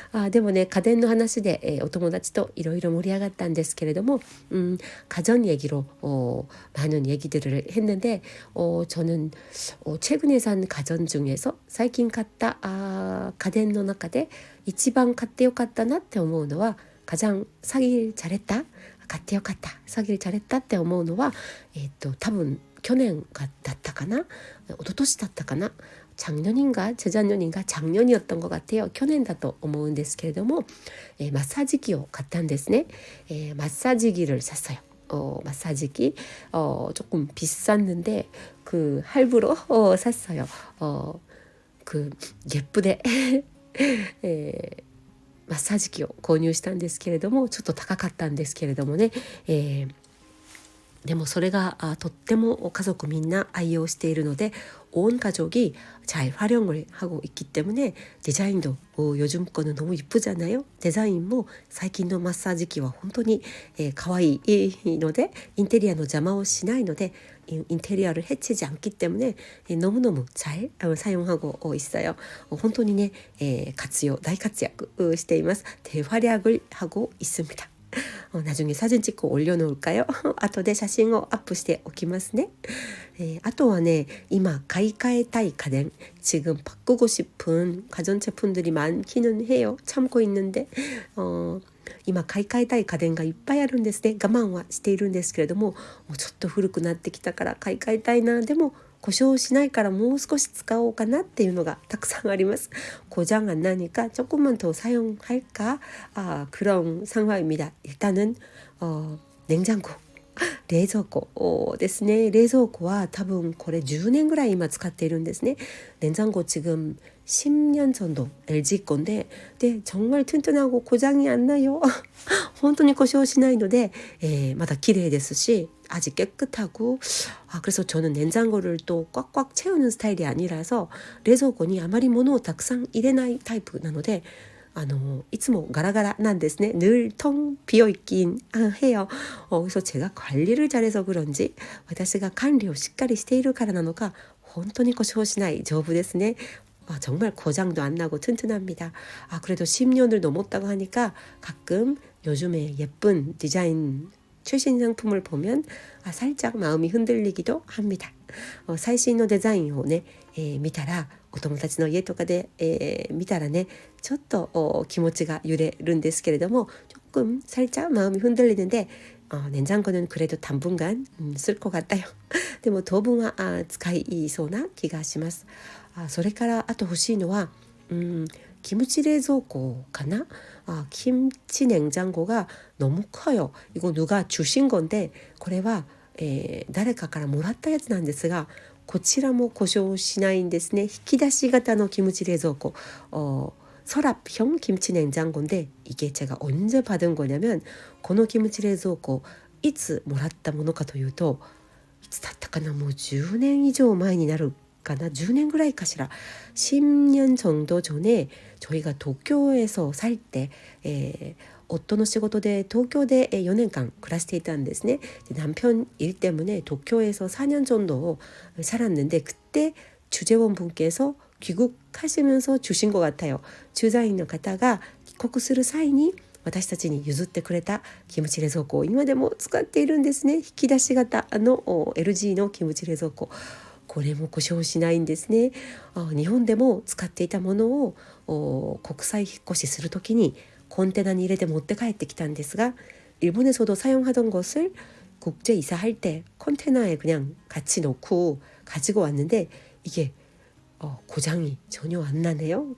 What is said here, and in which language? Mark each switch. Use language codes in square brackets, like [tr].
[ja] でもね、家電の話で、お友達といろいろ盛り上がったんですけれども, [ko] 가전 얘기로 많은 얘기들을 했는데, 저는 최근에 산 가전 중에서 [ja] 最近買った家電の中で一番買ってよかったなって思うのは, [ko] 가장 사길 잘했다, [ja] 買ってよかった、 [ko] 사길 잘했다 [ja] って思うのは、多分去年だったかな、一昨年だったかな、 [ko] 작년인가 재작년인가 작년이었던 것 같아요. [ja] 去年だと思うんですけれども、마사지기を買ったんですね。 [ko] 마사지기를 샀어요. 마사지기 조금 비쌌는데 그 할부로 샀어요. 그 예쁘게 [ja] マッサージ機を購入したんですけれども、ちょっと高かったんですけれどもね、でもそれがとっても家族みんな愛用しているので [ko] 온 가족이 잘 활용을 하고 있기 때문에 디자인도 요즘 거는 너무 이쁘잖아요. [ja] 디자인も最近のマッサージ機は本当に可愛いのでインテリアの邪魔をしないので [ko] 인테리어를 해치지 않기 때문에 너무너무 잘 사용하고 있어요. [ja] 本当にね、大活躍しています。 [ko] 대활약을 하고 있습니다. 나중에 사진 찍고 올려놓을까요? [ja] 後で写真をアップしておきますね。あとはね、今買い替えたい家電 [ko] 지금 바꾸고 싶은 가전제품들이 많기는 해요. 참고 있는데 [ja] 今買い替えたい家電がいっぱいあるんですね。我慢はしているんですけれども、ちょっと古くなってきたから買い替えたいな。でも故障しないからもう少し使おうかなっていうのがたくさんあります。 [ko] 고장 안 나니까 조금만 더 사용할까? 그런 상황입니다. 일단은 냉장고冷蔵庫ですね。 [ja] 冷蔵庫は多分これ10年ぐらい今使っているんですね。 [ko] 냉장고 지금 10년 정도 LG 건데, 정말 튼튼하고 고장이 안 나요. [ja] 本当に故障しないので、まだ綺麗ですし [ko] 아직 깨끗하고 그래서 저는 냉장고를 또 꽉꽉 채우는 스타일이 아니라서 [ja] 冷蔵庫にあまり物をたくさん入れないタイプなのでいつもガラガラなんですね。 [ko] 늘 텅 비어 있긴 해요. 그래서 제가 관리를 잘해서 그런지 [ja] 私が管理をしっかりしているからなのか本当に故障しない丈夫ですね。 [ko] 정말 고장도 안 나고 튼튼합니다. 그래도 10년을 넘었다고 하니까 가끔 요즘에 예쁜 디자인 최신 상품을 보면 살짝 마음이 흔들리기도 합니다. [ja] 最新のデザインをね、見たらお友達の家とかで、見たらねちょっと気持ちが揺れるんですけれども [ko] 조금 살짝 마음이 흔들리는데 냉장고는 그래도 당분간 쓸 것 같아요. [ja] でも当分は使いそうな気がします。それからあと欲しいのはキムチ冷蔵庫かな? [ko] 김치 냉장고가 너무 커요. 이거 누가 주신 건데 [ja] これは誰かからもらったやつなんですがこちらも故障しないんですね。引き出し型のキムチ冷蔵庫 [ko] 서랍형 김치 냉장고인데 이게 제가 언제 받은 거냐면 [ja] このキムチ冷蔵庫いつもらったものかというといつだったかなもう10年以上前になるかな 10년ぐらいかしら [ko] 10년 정도 전에 저희가 도쿄에서 살 때 [ja] 夫の仕事で東京で4年間暮らしていたんですね。 [ko] 남편 일 때문에 도쿄에서 4년 정도 살았는데 그때 주재원분께서 귀국하시면서 주신 것 같아요. [ja] 주사인の方が帰国する際に私たちに譲ってくれたキムチ冷蔵庫を今でも使っているんですね。引き出し型の LG のキムチ冷蔵庫これも故障しないんですね。日本でも使っていたものを国際引っ越しするときに컨테이너に入れて持って帰ってきたんですが [ko] 일본에서도 사용하던 것을 국제 이사할 때 컨테이너에 그냥 같이 넣고 가지고 왔는데 이게 고장이 전혀 안 나네요.